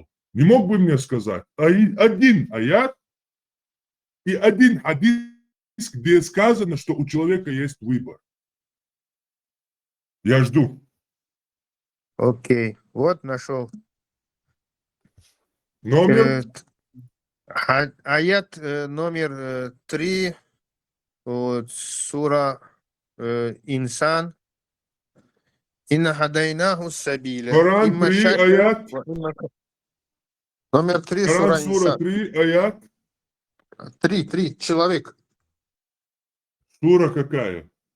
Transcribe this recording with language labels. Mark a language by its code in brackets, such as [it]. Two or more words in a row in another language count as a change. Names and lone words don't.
[ru] Не мог бы мне сказать, один аят и один хадис, где сказано, что у человека есть выбор. Я жду. Окей, вот нашел. Номер? Аят номер 3, вот, сура Инсан. [ar] إنا هديناه السبيل. [ru] Коран 3, аят. Номер 3, Коран, сура сура Инсан. 3, аят. 3, человек. Сура какая?